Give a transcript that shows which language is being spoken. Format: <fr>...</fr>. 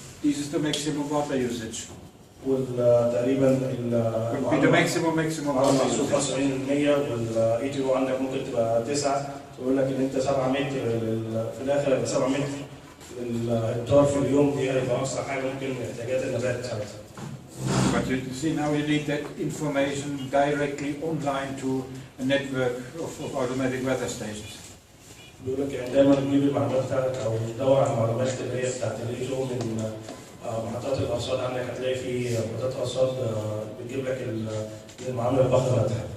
<en>This is the maximum water usage.</en> <ar>وتقريبا</ar> <en>Could be the maximum water usage.</en> <ar>75% والاي تي او عندك ممكن تبقى 9، يقول لك ان انت 7 متر في الاخر يبقى 7 متر الهكتار في اليوم، دي هيبقى اقصى حاجه ممكن احتياجات النبات ساعتها.</ar> <en>But you see now you need that information directly online to a network of automatic weather stations.</en> <ar>بيقول لك يعني دايما تجيب المعلومات بتاعتك او تدور على المعلومات اللي هي بتاعت الاي تي او من محطات الارصاد عندك، هتلاقي في محطات ارصاد بتجيب لك المعامله الضخمه بتاعتها.</ar>